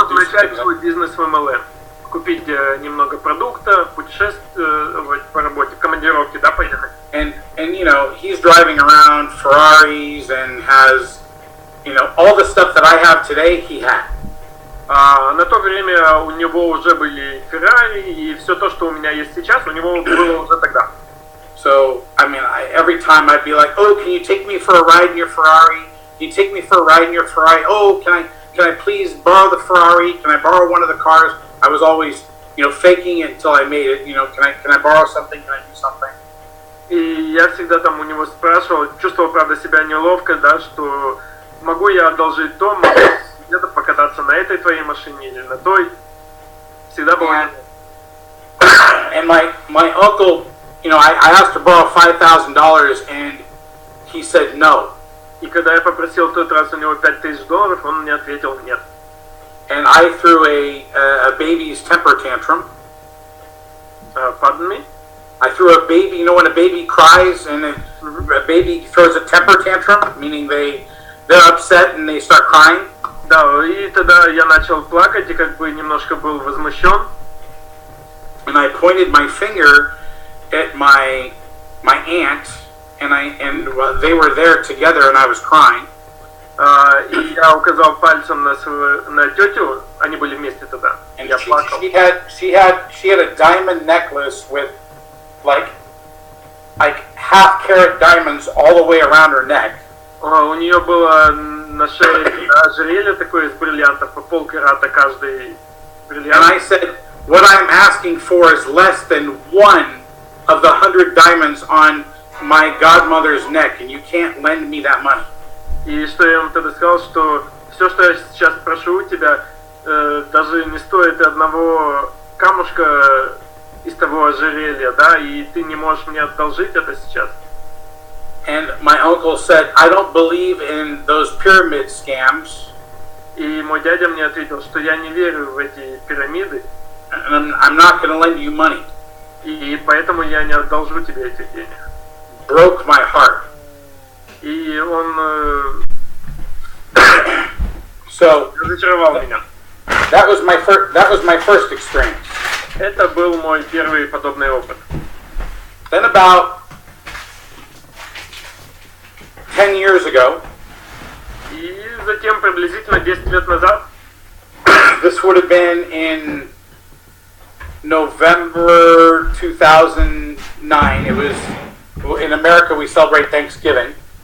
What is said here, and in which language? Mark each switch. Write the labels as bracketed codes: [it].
[ru] чтобы начать свой бизнес в MLM, купить немного продукта, путешествовать по работе, в командировке, да, поехать. [en] And you know, he's driving around Ferraris and has, you know, all the stuff that I have today, he had. [ru] На то время у него уже были Ferrari, и все то, что у меня есть сейчас, у него было уже тогда. [en] So, I mean, every time I'd be like, oh, can you take me for a ride in your Ferrari? Can you take me for a ride in your Ferrari? Oh, can I please borrow the Ferrari? Can I borrow one of the cars? I was always, you know, faking it until I made it. You know, can I borrow something? Can I do something? [ru] И я всегда там у него спрашивал, чувствовал, правда, себя неловко, да, что могу я одолжить то, могу где-то покататься на этой твоей машине или на той. Всегда было. [en] And my uncle, you know, I asked to borrow $5,000 and he said no. [ru] И когда я попросил в тот раз у него $5000, он мне ответил нет. [en] And I threw a baby's temper tantrum. Pardon me? I threw a baby, you know when a baby cries and a baby throws a temper tantrum, meaning they're upset and they start crying? [ru] Да, и тогда я начал плакать и как бы немножко был возмущен. [en] And I pointed my finger at my aunt, and they were there together, and I was crying. [ru] И я указал пальцем на тетю, они были вместе тогда. [en] And [ru] Я плакал. [en] she had a diamond necklace with like half carat diamonds all the way around her neck. [ru] У нее было на шее ожерелье такое из бриллиантов, по полкарата каждый бриллиант. [en] And I said, what I'm asking for is less than one of the 100 diamonds on my godmother's neck, and you can't lend me that money. [ru] И что я ему тогда сказал, что все, что я сейчас прошу у тебя, даже не стоит одного камушка из того ожерелья, да, и ты не можешь мне одолжить это сейчас. [en] And my uncle said, I don't believe in those pyramid scams. [ru] И мой дядя мне ответил, что я не верю в эти пирамиды. [en] And I'm not going to lend you money. [ru] И поэтому я не одолжу тебе этих денег. [en] Broke my heart. [ru] И он разочаровал меня. [en] That was my first experience. [ru] Это был мой первый подобный опыт. [en] Then about 10 years ago, [ru] и затем приблизительно 10 лет назад, [en] this would have been in November 2009. It was in America. We celebrate Thanksgiving.